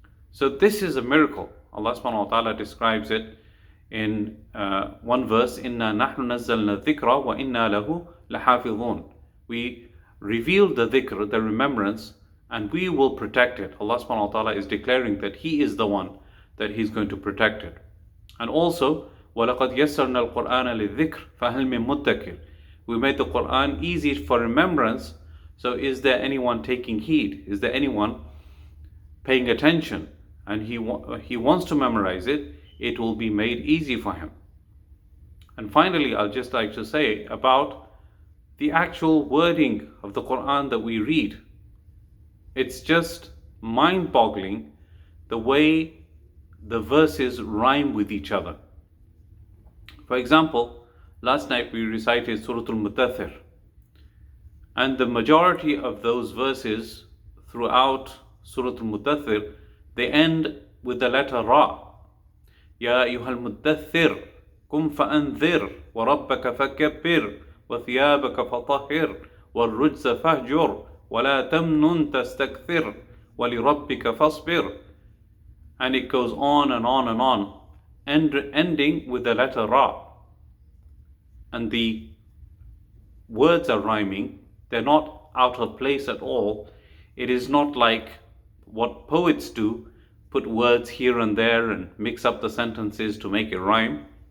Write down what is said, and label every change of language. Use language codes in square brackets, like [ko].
[en] So this is a miracle. Allah subhanahu wa ta'ala describes it in one verse, [ar] إِنَّا نَحْنُ نَزَّلْنَا الذِّكْرَ وَإِنَّا لَهُ لَحَافِظُونَ. [en] We revealed the dhikr, the remembrance, and we will protect it. Allah subhanahu wa ta'ala is declaring that He is the one that He's going to protect it. And also, [ar] وَلَقَدْ يَسَّرْنَا الْقُرْآنَ لِلذِّكْرِ فَهَلْ مِن مُدَّكِرٍ. [en] We made the Quran easy for remembrance, so is there anyone taking heed? Is there anyone paying attention? And he wants to memorize it, it will be made easy for him. And finally, I'd just like to say about the actual wording of the Quran that we read. It's just mind-boggling the way the verses rhyme with each other. For example, last night we recited Surah Al-Mudaththir, and the majority of those verses throughout Surah Al-Mudaththir, they end with the letter Ra. [ar] يا أيها المدثر قم فأنذر وربك فكبر وثيابك فطهر والرجز فاهجر ولا تمنن تستكثر ولربك فاصبر. [en] And it goes on and on and on, ending with the letter Ra. And the words are rhyming, they're not out of place at all. It is not like what poets do, put words here and there and mix up the sentences to make it rhyme.